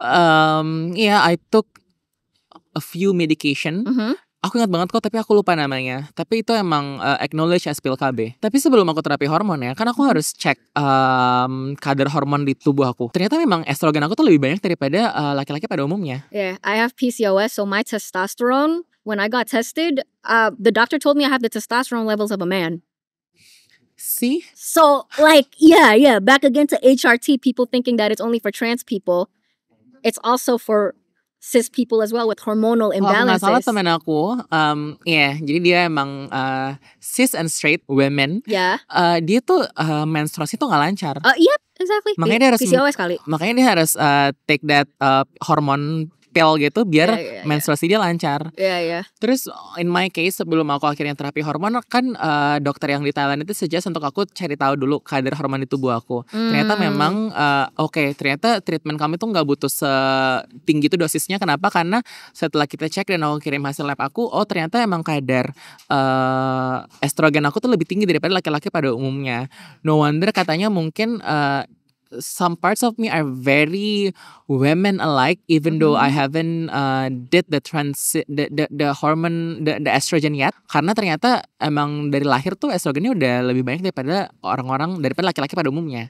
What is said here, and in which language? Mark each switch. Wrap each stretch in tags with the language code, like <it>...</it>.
<en>Yeah, I took a few medication. Mm-hmm.</en> <id>Aku ingat banget kok, tapi aku lupa namanya. Tapi itu emang</id> <en>acknowledge as</en> <id>pil KB. Tapi sebelum aku terapi hormon ya, kan aku harus cek kadar hormon di tubuh aku. Ternyata memang estrogen aku tuh lebih banyak daripada laki-laki pada umumnya.</id> <en>Yeah, I have PCOS, so my testosterone, when I got tested, the doctor told me I have the testosterone levels of a man. See? So, like, yeah, back again to HRT, people thinking that it's only for trans people. It's also for cis people as well with hormonal</en> <id>Kalau aku nggak salah</id> <en>imbalances.</en> <id>temen aku, jadi dia emang</id> <en>cis and straight women. Yeah.</en> <id>Dia tuh menstruasi tuh nggak lancar.</id> <en>Yep, exactly.</en> <id>Makanya dia harus PCOS kali. Makanya dia harus</id> <en>take that hormone pill</en> <id>gitu biar menstruasi dia lancar.</id> <en>Yeah.</en> <id>Terus</id> <en>in my case</en> <id>sebelum aku akhirnya terapi hormon kan dokter yang di Thailand itu</id> <en>suggest</en> <id>untuk aku cari tahu dulu kadar hormon di tubuh aku. Ternyata memang ternyata treatment kami tuh nggak butuh setinggi itu dosisnya. Kenapa? Karena setelah kita cek dan aku kirim hasil lab aku, ternyata emang kadar estrogen aku tuh lebih tinggi daripada laki-laki pada umumnya.</id> <en>No wonder</en> <id>katanya mungkin</id> <en>some parts of me are very women alike, even though I haven't did the hormone, the estrogen yet.</en> <id>Karena ternyata emang dari lahir tuh estrogennya udah lebih banyak daripada daripada laki-laki pada umumnya.</id>